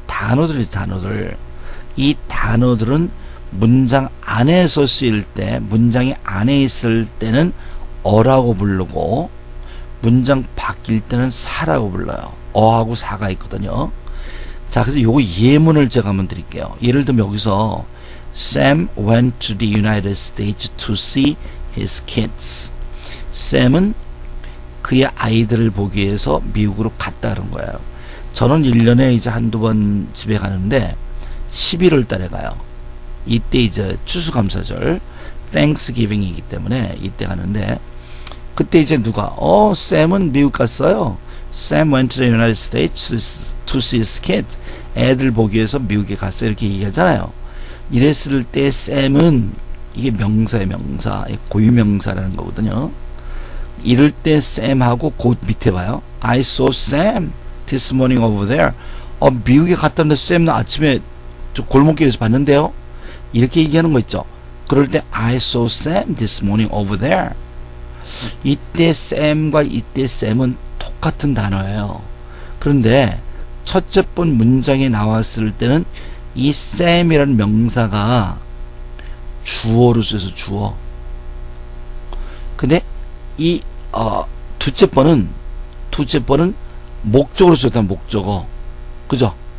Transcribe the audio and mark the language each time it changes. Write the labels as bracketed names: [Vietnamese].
[Korean] 단어들. 이 단어들은 문장 안에서 쓰일 때, 문장이 안에 있을 때는 어라고 부르고, 문장 바뀔 때는 사라고 불러요. 어하고 사가 있거든요. 자, 그래서 요거 예문을 제가 한번 드릴게요. 예를 들면 여기서 [English] Sam went to the United States to see his kids. [Korean] 샘은 그의 아이들을 보기 위해서 미국으로 갔다는 거예요. 저는 1년에 이제 한두 번 집에 가는데 11월 달에 가요. 이때 이제 추수감사절 Thanksgiving이기 때문에 이때 가는데, 그때 이제 누가 샘은 미국 갔어요. [English] Sam went to the United States to see his kids. [Korean] 애들 보기 위해서 미국에 갔어요. 이렇게 얘기하잖아요. 이랬을 때 샘은 이게 명사의 명사, 고유명사라는 거거든요. 이럴 때 샘하고 곧 밑에 봐요. [English] I saw Sam this morning over there. [Korean] 미국에 갔다는데 샘은 아침에 저 골목길에서 봤는데요. 이렇게 얘기하는 거 있죠. 그럴 때 [English] I saw Sam this morning over there. [Korean] 이때 샘과 이때 샘은 똑같은 단어예요. 그런데 첫째 번 문장에 나왔을 때는 이 샘이라는 명사가 주어로 써서 주어. 근데 이 둘째 번은 목적으로 썼다. 목적어. 그죠?